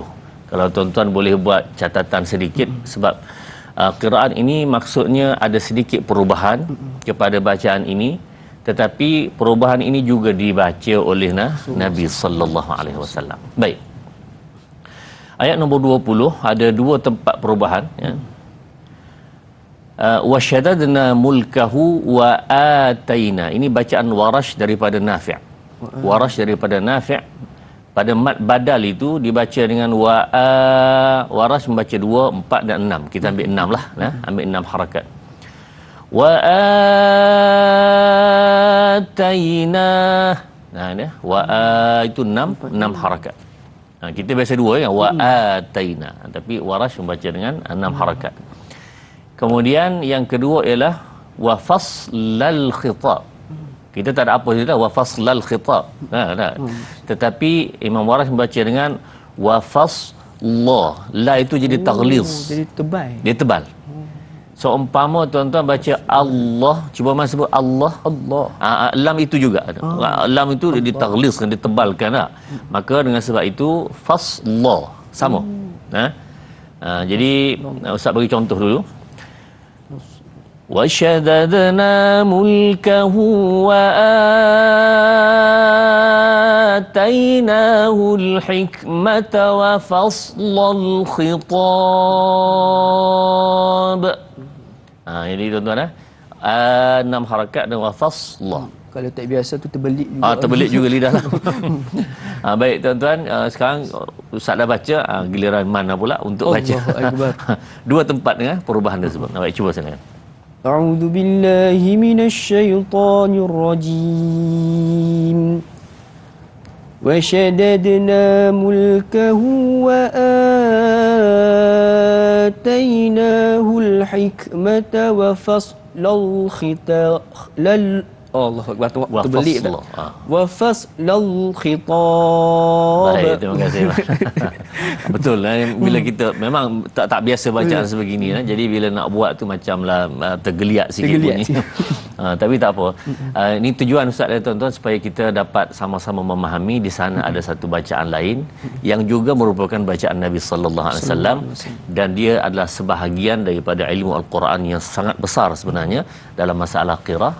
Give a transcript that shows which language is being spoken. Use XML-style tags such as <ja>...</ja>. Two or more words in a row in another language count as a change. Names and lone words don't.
<ms>Kalau tuan-tuan boleh buat catatan sedikit, sebab qiraat ini maksudnya ada sedikit perubahan kepada bacaan ini, tetapi perubahan ini juga dibaca oleh Nabi</ms> <ar>صلى الله عليه وسلم.</ar> <ms>Baik. Ayat nombor 20 ada dua tempat perubahan, ya.</ms> <ar>وشددنا ملكه وآتينا.</ar> <ms>Ini bacaan Warash daripada Nafi'. Warash daripada Nafi'. Pada</ms> <ar>مد بدل</ar> <ms>itu dibaca dengan Warash membaca 2, 4 dan 6. Kita ambil 6 lah, ambil 6 harakat.</ms> <ar>وآتينا.</ar> <ms>Wa itu 6 harakat. Kita biasa 2 kan,</ms> <ar>وآتينا.</ar> <ms>Tapi Warash membaca dengan 6 harakat. Kemudian yang kedua ialah</ms> <ar>وفصل الخطاب.</ar> <ms>Kita tak ada apa je dah</ms> <ar>وفصل الخطاب.</ar> <ms>Tak. Tetapi Imam Waras membaca dengan</ms> <ar>وفصل.</ar> <ms>La itu jadi taghliz. Jadi tebal. Dia tebal. So umpama tuan-tuan baca Allah, cuba mas sebut Allah. Allah. Lam itu juga. Lam itu dia ditaghliz, ditebalkan tak? Maka dengan sebab itu fasla sama. Jadi Ustaz bagi contoh dulu.</ms> <ar>وَشَدَدْنَا مُلْكَهُ وَآتَيْنَاهُ الْحِكْمَةَ وَفَصْلَ الْخِطَابِ.</ar> <ms>Jadi tuan-tuan 6 harakat dan wafaslah. Kalau tak biasa tu terbelit juga. Terbelit juga lidah lah. Baik tuan-tuan, sekarang Ustaz dah baca, giliran mana pula untuk baca. Dua tempat dengan perubahan tersebut. Baik, cuba silakan.</ms> <ar>أعوذ بالله من الشيطان الرجيم. وشددنا ملكه وآتيناه الحكمة وفصل الخطاب. الله أكبر,</ar> <ms>terbelit dah.</ms> <ar>وفصل الخطاب.</ar> <ms>Baik, terima kasih. Betul lah, bila kita memang tak biasa bacaan sebegini jadi bila nak buat tu macamlah tergeliat sikit bunyi. Tapi tak apa. Ini tujuan Ustaz dan tuan-tuan supaya kita dapat sama-sama memahami di sana ada satu bacaan lain yang juga merupakan bacaan Nabi</ms> <ar>صلى الله عليه وسلم</ar> <ms>dan dia adalah sebahagian daripada ilmu al-Quran yang sangat besar sebenarnya dalam masalah qiraat.</ms>